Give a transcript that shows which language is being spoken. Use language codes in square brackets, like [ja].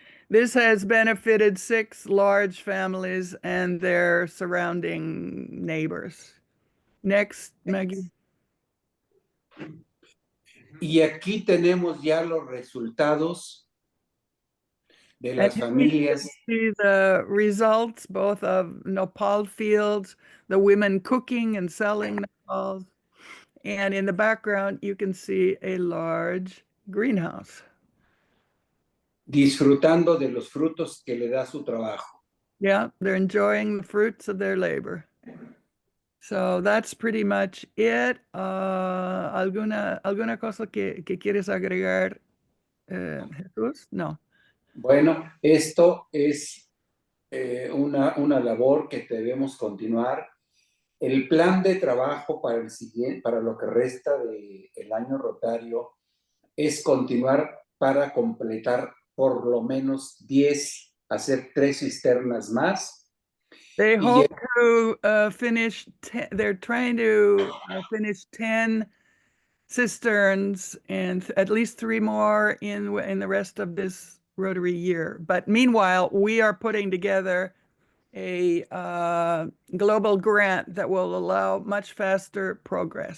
[en] This has benefited 6 large families and their surrounding neighbors. Next, Maggie. [es] Y aquí tenemos ya los resultados de las familias. [en] See the results both of nopal fields, the women cooking and selling nopals, and in the background you can see a large greenhouse. [es] Disfrutando de los frutos que le da su trabajo. [en] Yeah, they're enjoying the fruits of their labor. So that's pretty much it. [es] ¿Alguna cosa que quieres agregar, Jesús? No. Bueno, esto es una labor que debemos continuar. El plan de trabajo para lo que resta del año rotario es continuar para completar por lo menos 10, hacer 3 cisternas más. [en] They hope to finish, they're trying to finish 10 cisterns and at least 3 more in the rest of this Rotary year. But meanwhile, we are putting together a global grant that will allow much faster progress.